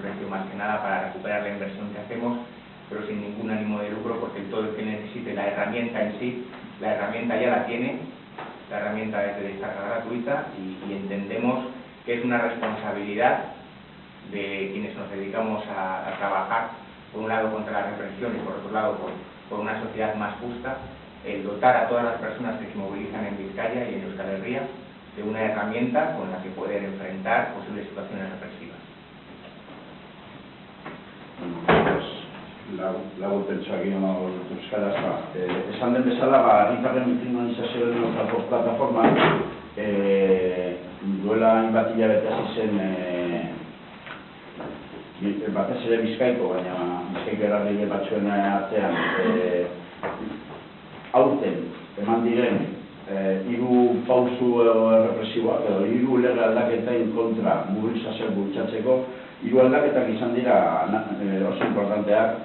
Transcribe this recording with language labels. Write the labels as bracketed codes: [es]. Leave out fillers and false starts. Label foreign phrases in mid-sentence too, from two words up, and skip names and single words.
[es] precio más que nada para recuperar la inversión que hacemos, pero sin ningún ánimo de lucro, porque todo el que necesite la herramienta en sí, la herramienta ya la tiene, la herramienta es de descarga gratuita y entendemos que es una responsabilidad de quienes nos dedicamos a trabajar, por un lado contra la represión y por otro lado por una sociedad más justa, el dotar a todas las personas que se movilizan en Vizcaya y en Euskal Herria de una herramienta con la que poder enfrentar posibles situaciones represivas. [eu] Laburtentsuak egin euskaraz, esan den bezala, herritarren kriminalizazioaren aurkako plataforma duela hainbat hilabete hasi zen batez ere Bizkaiko, baina Bizkaiko eragile batzuen artean aurten eman diren hiru pausu represiboak edo hiru lege aldaketen kontra mobilizazioak bultzatzeko hiru aldaketak izan dira oso importanteak.